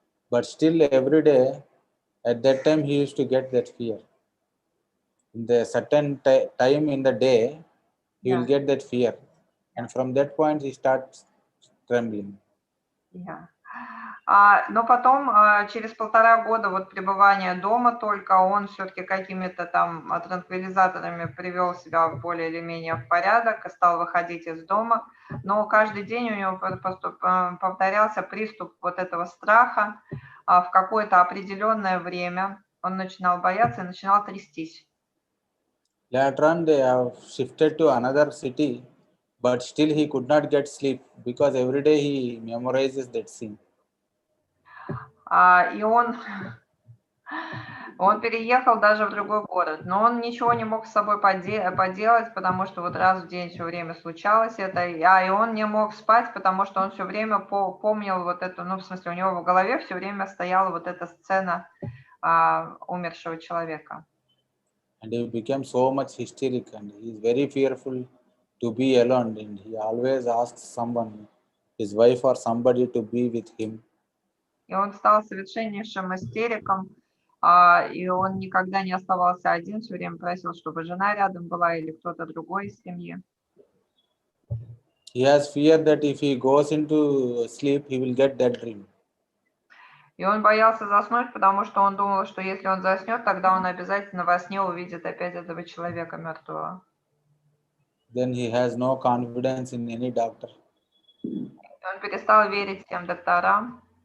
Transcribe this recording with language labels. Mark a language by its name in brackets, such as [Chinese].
[English] But still every day, at that time, he used to get that fear. In the certain time in the day, he will get that fear. And from that point, he starts trembling. Yeah. [Russian] Но потом, через 1,5 года вот пребывания дома, только он все-таки какими-то там транквилизаторами привел себя более или менее в порядок и стал выходить из дома. Но каждый день у него повторялся приступ вот этого страха. В какое-то определенное время он начинал бояться и начинал трястись. [English] Later on, they have shifted to another city, but still he could not get sleep because every day he memorizes that scene. [Russian] И он переехал даже в другой город, но он ничего не мог с собой поделать, потому что вот раз в день все время случалось это, и он не мог спать, потому что он все время помнил вот эту, ну, в смысле, у него в голове все время стояла вот эта сцена умершего человека. [English] And he became so much hysteric and he is very fearful to be alone and he always asks someone, his wife or somebody to be with him. [Russian] И он стал совершеннейшим истериком, и он никогда не оставался один, все время просил, чтобы жена рядом была или кто-то другой из семьи. [English] He has fear that if he goes into sleep, he will get that dream. [Russian] И он боялся заснуть, потому что он думал, что если он заснет, тогда он обязательно во сне увидит опять этого человека мертвого. [English] Then he has no confidence in any doctor. [Russian] Он перестал верить тем докторам.